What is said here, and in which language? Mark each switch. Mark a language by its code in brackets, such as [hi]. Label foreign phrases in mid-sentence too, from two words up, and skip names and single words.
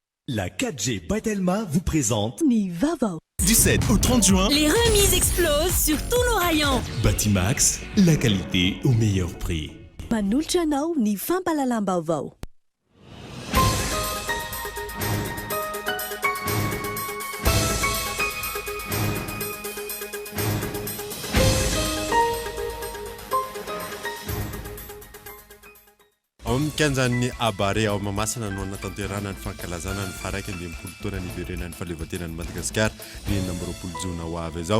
[fr] La 4G Batelma vous présente [mg] Ni Vaovao. [fr] Du 7 au 30 juin, Les remises explosent sur tous nos rayons. Batimax, la qualité au meilleur prix. [mg] Manolotra anao ny fampalalam-baovao. Kanjany abare ao mamasina no natanterana ny fankalazana ny faraiky ambin'ny taona niverenany fahaleovatenany Madagasikara ny nambaroapolo jona ho avy izao.